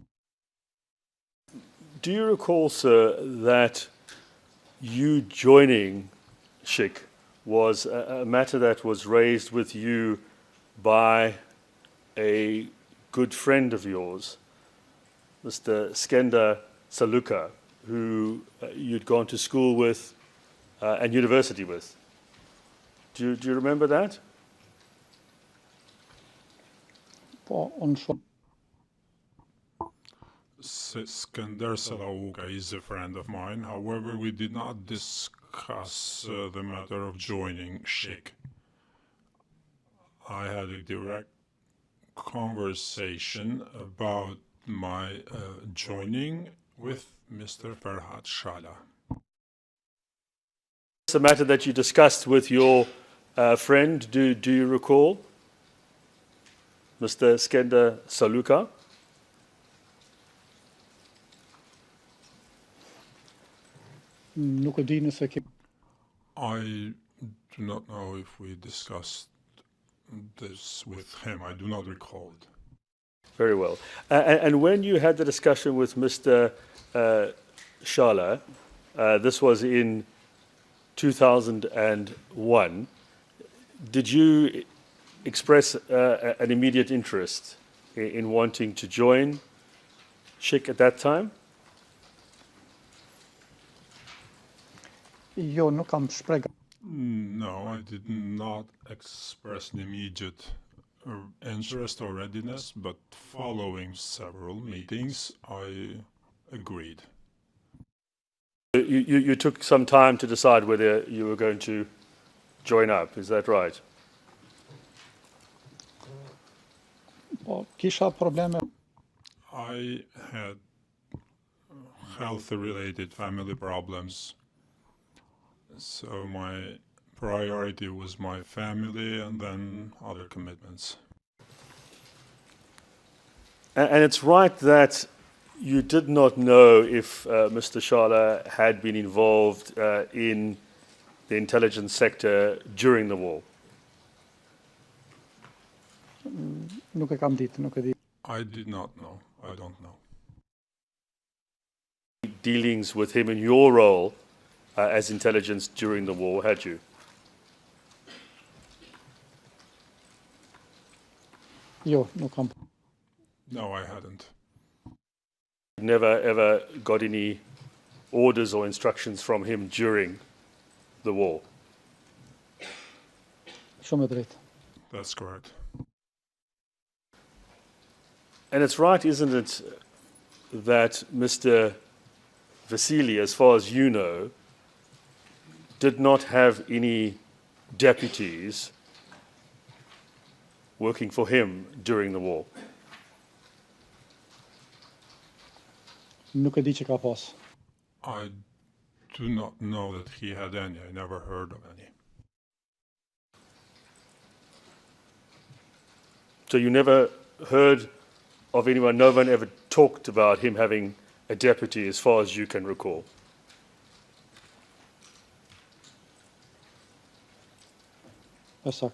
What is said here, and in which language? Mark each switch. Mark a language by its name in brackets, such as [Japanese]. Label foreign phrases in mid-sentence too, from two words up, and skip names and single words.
[English] Do you recall, sir, that you joining SHIK was a matter that was raised with you by a good friend of yours, Mr. Skender Saluka, who you'd gone to school with and university with? Do you remember that? [Albanian] po, unë shumë [English] Skender Salauka is a friend of mine. However, we did not discuss the matter of joining SHIK. I had a direct conversation about my joining with Mr. Ferhat Shala. It's a matter that you discussed with your friend. Do you recall, Mr. Skender Saluka? [Albanian] nuk e di nëse ke [English] I do not know if we discussed this with him. I do not recall it. Very well. And when you had the discussion with Mr. Shala, this was in 2001, did you express an immediate interest in wanting to join SHIK at that time? [Albanian] jo, nuk kam shpreh [English] No, I did not express an immediate interest or readiness, but following several meetings, I agreed. You took some time to decide whether you were going to join up, is that right? [Albanian] po, kisha probleme [English] I had health-related family problems, so my priority was my family and then other commitments. And it's right that you did not know if Mr. Shala had been involved in the intelligence sector during the war. [Albanian] nuk e kam ditë, nuk e di. [English] I did not know. I don't know. Dealings with him in your role as intelligence during the war, had you? [Albanian] Jo, nuk kam. [English] No, I hadn't. Never ever got any orders or instructions from him during the war. [Albanian] Shumë e drejtë. [English] That's correct. And it's right, isn't it, that Mr. Vasily, as far as you know, did not have any deputies working for him during the war? [Albanian] Nuk e di që ka pas. [English] I do not know that he had any. I never heard of any. So you never heard of anyone, no one ever talked about him having a deputy as far as you can recall? [Albanian] Ësakt.